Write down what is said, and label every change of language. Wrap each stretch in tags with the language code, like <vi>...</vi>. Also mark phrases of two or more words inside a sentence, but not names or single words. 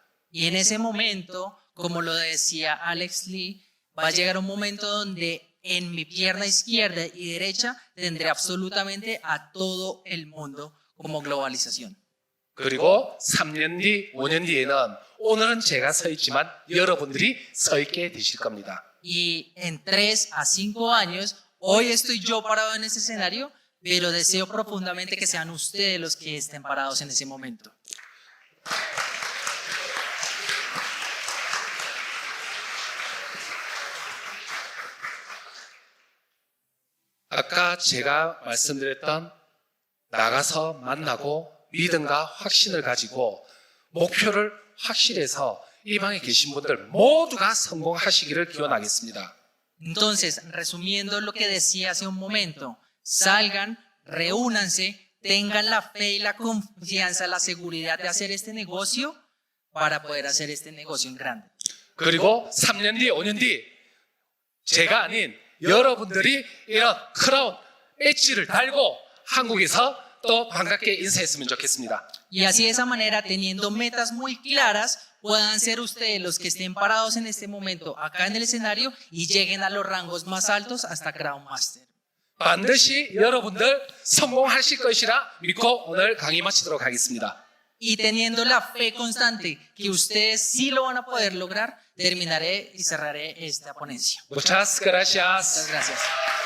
<es>Y en ese momento, como lo decía Alex Lee, va a llegar un momento donde en mi pierna izquierda y derecha tendré absolutamente a todo el mundo como globalización.</es> <ko>그리고 3년 뒤, 5년 뒤에는 오늘은 제가 서 있지만 여러분들이 서 있게 되실 겁니다.</ko> <es>Y en 3 a 5 años, hoy estoy yo parado en ese escenario, pero deseo profundamente que sean ustedes los que estén parados en ese momento.</es> <ko>아까 제가 말씀드렸던 나가서 만나고 믿음과 확신을 가지고 목표를 확실해서 이 방에 계신 분들 모두가 성공하시기를 기원하겠습니다.</ko> <es>Entonces, resumiendo lo que decía hace un momento, salgan, reúnanse, tengan la fe y la confianza, la seguridad de hacer este negocio para poder hacer este negocio en grande.</es> <ko>그리고 3년 뒤, 5년 뒤 제가 아닌 여러분들이 이런 크라운 배지를 달고 한국에서 또 반갑게 인사했으면 좋겠습니다.</ko> <es>Y así de esa manera, teniendo metas muy claras, puedan ser ustedes los que estén parados en este momento acá en el escenario y lleguen a los rangos más altos hasta Crown Master.</es> <ko>반드시 여러분들 성공하실 것이라 믿고 오늘 강의 마치도록 하겠습니다.</ko> <es>Y teniendo la fe constante que ustedes sí lo van a poder lograr, terminaré y cerraré esta ponencia. Muchas gracias. Muchas gracias.</es>